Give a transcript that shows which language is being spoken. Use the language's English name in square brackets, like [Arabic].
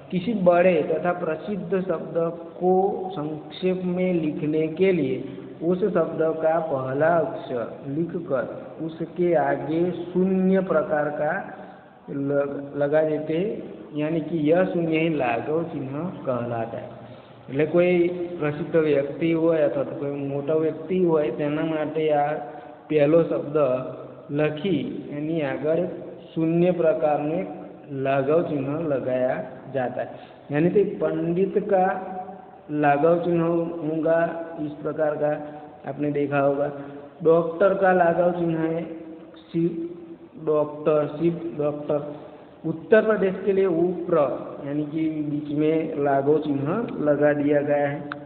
[Hindi] किसी बड़े तथा प्रसिद्ध शब्द को संक्षेप में लिखने के लिए उस शब्द का पहला अक्षर लिखकर उसके आगे शून्य प्रकार का लगा देते, यानी कि यह शून्य ही लाघव चिन्ह कहलाता है। [Gujarati] એટલે કોઈ પ્રસિદ્ધ વ્યક્તિ હોય અથવા તો કોઈ મોટો વ્યક્તિ હોય તેના માટે આ પહેલો શબ્દ લખી એની આગળ [Hindi] शून्य प्रकार में लाघव चिन्ह लगाया जाता है। यानी कि पंडित का लाघव चिन्ह होगा इस प्रकार का, आपने देखा होगा। डॉक्टर का लाघव चिन्ह है शिव डॉक्टर। उत्तर प्रदेश के लिए उप्र, यानी कि बीच में लाघव चिन्ह लगा दिया गया है।